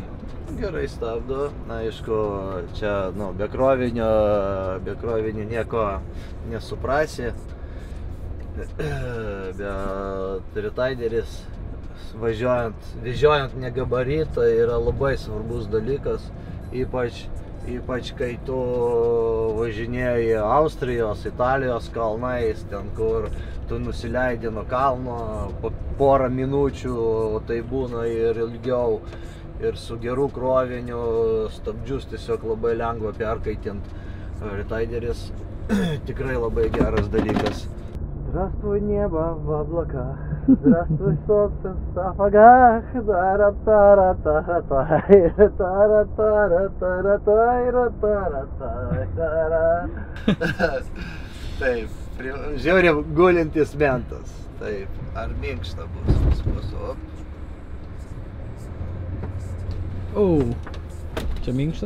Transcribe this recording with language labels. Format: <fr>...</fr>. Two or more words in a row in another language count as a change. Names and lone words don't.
<lt>Gerai stabdo, na, aišku, čia, nu, be krovinio nieko nesuprasi, bet rytaideris vežiojant negabaritą yra labai svarbus dalykas, ypač kai tu važinėji Austrijos, Italijos kalnais, ten kur tu nusileidi nuo kalno po porą minučių, tai būna ir ilgiau. Ir su geru kroviniu stabdžius tiesiog labai lengva perkaitint. Rytaideris tikrai labai geras dalykas.</lt> <ru>Здравствуй, небо в облаках, здравствуй, солнце в сапогах,</ru> <lt>Taip, žiauriai gulintis mentas. Taip, ar minkšta bus pas mus? O, čia minkšta?</lt>